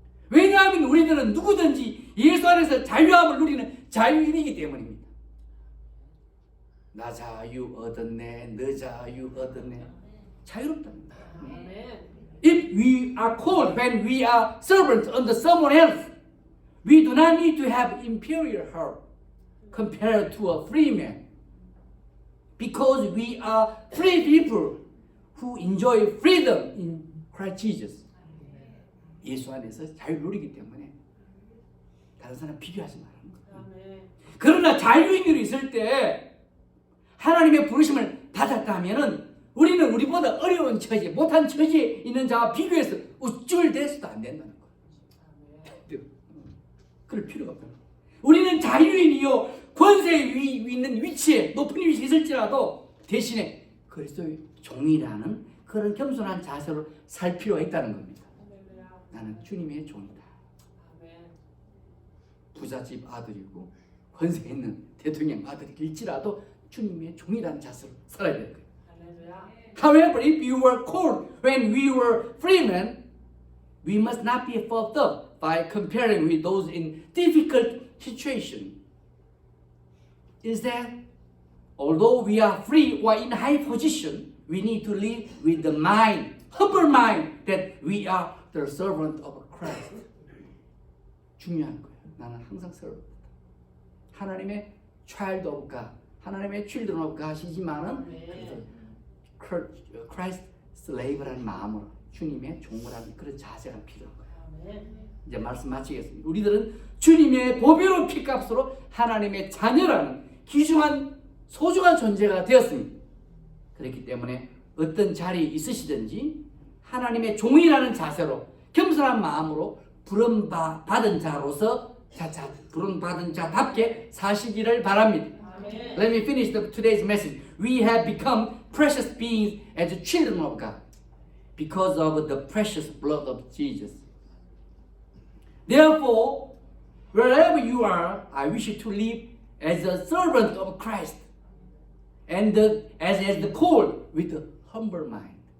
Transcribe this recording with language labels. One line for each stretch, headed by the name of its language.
Korean: 왜냐하면 우리들은 누구든지 예수 안에서 자유함을 누리는 자유인이기 때문입니다. 나 자유 얻었네, 너 자유 얻었네. 자유롭답니다.
English: If we are called when we are servants under someone else, we do not need to have inferior heart compared to a free man. Because we are free people who enjoy freedom in Christ Jesus.
Korean: 예수 안에서 자유를 누리기 때문에 다른 사람 비교하지 말라는 거예요. 그러나 자유인으로 있을 때 하나님의 부르심을 받았다면은 우리는 우리보다 어려운 처지, 못한 처지에 있는 자와 비교해서 우쭐대서도 안 된다는 거예요. 그럴 필요가 없다. 우리는 자유인이요 권세 위 있는 위치에 높은 위치에 있을지라도 대신에 그리스도의 종이라는 그런 겸손한 자세로 살 필요가 있다는 겁니다. 나는 주님의 종이다. 부잣집 아들이고 권세 있는 대통령 아들일지라도 주님의 종이라는 자세로 살아야 되는 거예요.
English: However, if you were called when we were freemen, we must not be puffed up by comparing with those in difficult situation. Instead, although we are free or in high position, we need to live with the mind, humble mind, that we are the servant of Christ.
Korean: 중요한 거예요. 나는 항상 servant. 하나님의
English: child of God,
Korean: 하나님의
English: children of God
Korean: 하시지만은
English: Christ slave
Korean: 라는 마음으로 주님의 종으라는 그런 자세가 필요한 거예요. 이제 말씀 마치겠습니다. 우리들은 주님의 보배로운 피값으로 하나님의 자녀라는 귀중한 소중한 존재가 되었습니다. 그렇기 때문에 어떤 자리에 있으시든지 하나님의 종이라는 자세로 겸손한 마음으로 부름받은 자로서 부름받은 자답게 사시기를 바랍니다.
English: Let me finish today's message. We have become precious beings as children of God because of the precious blood of Jesus. Therefore, wherever you are, I wish you to live as a servant of Christ and as the called with a humble mind.